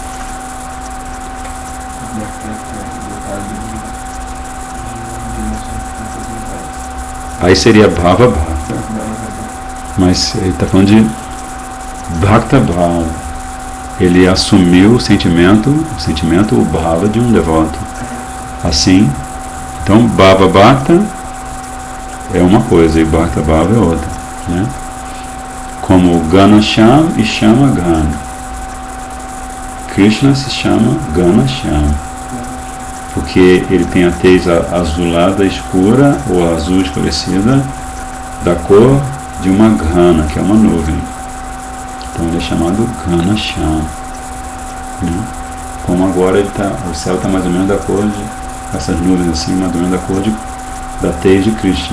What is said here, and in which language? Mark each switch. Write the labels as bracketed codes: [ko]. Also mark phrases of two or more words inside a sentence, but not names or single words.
[pt] Aí seria [sa] भाव भक्त, [pt] mas ele está falando de [sa] भक्त भाव. [pt] Ele assumiu o sentimento, o Bhava de um devoto. Assim, então [sa] भाव भक्त [pt] é uma coisa e [sa] भक्त भाव [pt] é outra, né? Como Gana Shyam e Shama Gana. Krishna se chama Gana Shyam, porque ele tem a tez azulada escura ou azul escurecida da cor de uma grana, que é uma nuvem. Então ele é chamado Gana Shyam, né? Como agora o céu está mais ou menos da cor de essas nuvens assim, mais ou menos da cor da tez de Krishna.